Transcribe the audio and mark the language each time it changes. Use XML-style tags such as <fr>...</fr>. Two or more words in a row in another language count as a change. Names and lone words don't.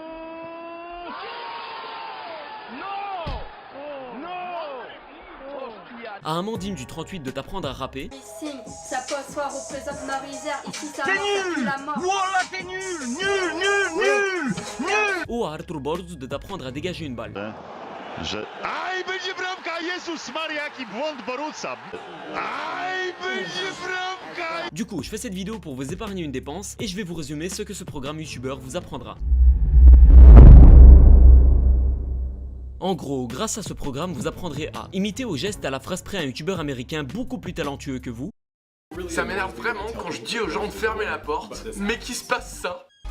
<fr>À Amandine du 38 de t'apprendre à rapper. Ici, ça peut asseoir représente Marie-Zère. Ici, ça T'es nul. la mort. Voilà, t'es nul. Nul. Ou à Arthur Borz de t'apprendre à dégager une balle.</fr> <pl>Aj, będzie bramka! Jezus Maria, jaki błąd Borussa! Aj, będzie bramka!</pl> <fr>Du coup, je fais cette vidéo pour vous épargner une dépense et je vais vous résumer ce que ce programme youtubeur vous apprendra. En gros, grâce à ce programme, vous apprendrez à imiter au geste à la phrase près un youtubeur américain beaucoup plus talentueux que vous. Ça m'énerve vraiment quand je dis aux gens de fermer la porte, mais qu'il se passe ça.</fr>